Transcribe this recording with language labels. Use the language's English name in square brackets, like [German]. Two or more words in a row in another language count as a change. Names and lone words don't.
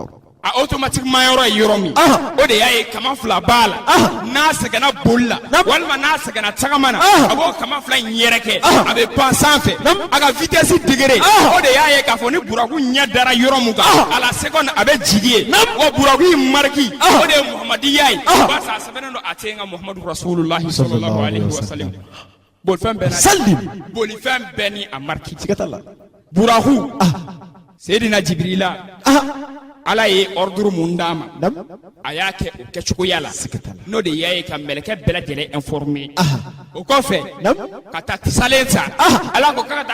[Bambara] A automatiquement yɔrɔ ye yɔrɔ min o de y'a ye kama fila b'a la n'a sɛgɛnna boli la walima n'a sɛgɛnna tagama na a b'o kama fila in yɛrɛkɛ a bɛ pan sanfɛ a ka [French] vitesse degré [Bambara] o de y'a ye k'a fɔ ni buraku ɲɛ dara yɔrɔ mun kan [French] à la seconde [Bambara] a bɛ jigi ye wa buraku in marque o de ye muhamadiya ye barisa a sɛbɛnnen do a tɛ nka [Arabic] محمد رسول الله صلى الله عليه وسلم [Bambara] bolifɛn bɛɛ ni a marque buraku Seydina Jibrila Ala ye ordre mun d'a ma a y'a kɛ o kɛcogoya la n'o de y'a ye ka mɛlɛkɛ bɛɛ lajɛlen informé o kɔfɛ ka taa tisalen ta Ala ko k'a ka taa